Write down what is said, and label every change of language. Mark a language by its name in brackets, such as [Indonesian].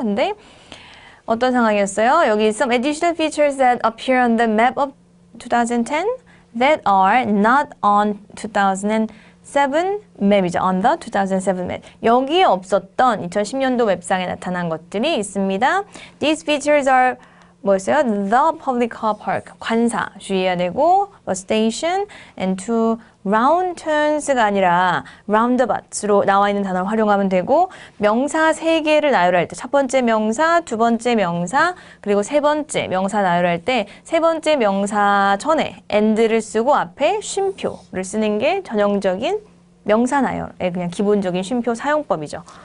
[Korean] 근데 어떤 상황이었어요? 여기 [English] some additional features that appear on the map of 2010 that are not on 2007 [Korean] 맵이죠. [English] On the 2007 map. [Korean] 여기에 없었던 2010년도 맵상에 나타난 것들이 있습니다. [English] These features are [Korean] 뭐였어요? [English] The public car park. [Korean] 관사 주의해야 되고 [English] bus station and two round turns [Korean] 가 아니라 roundabout로 나와 있는 단어를 활용하면 되고 명사 3개를 나열할 때 첫 번째 명사, 두 번째 명사, 그리고 세 번째 명사 나열할 때 세 번째 명사 전에 and를 쓰고 앞에 쉼표를 쓰는 게 전형적인 명사 나열의 그냥 기본적인 쉼표 사용법이죠.